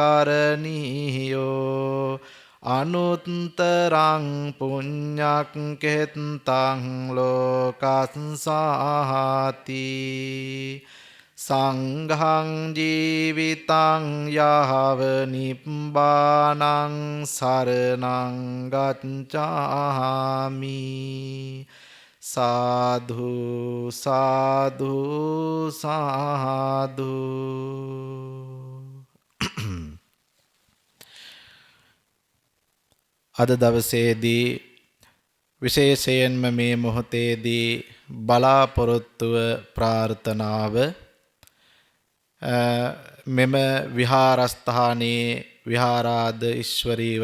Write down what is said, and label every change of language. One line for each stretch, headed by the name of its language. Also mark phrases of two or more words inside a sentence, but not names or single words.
Pali: කරණීයෝ අනුත්තරං පුඤ්ඤක් කෙත්තං ලෝකස්සාති සංඝං ජීවිතං යාව නිබ්බානං සරණං ගච්ඡාමි සාධු සාධු සාධු.
Sinhala: අද දවසේදී විශේෂයෙන්ම මේ මොහොතේදී බලාපොරොත්තුව ප්‍රාර්ථනාව මෙම විහාරස්ථානයේ විහාරාද ඊශ්වරීව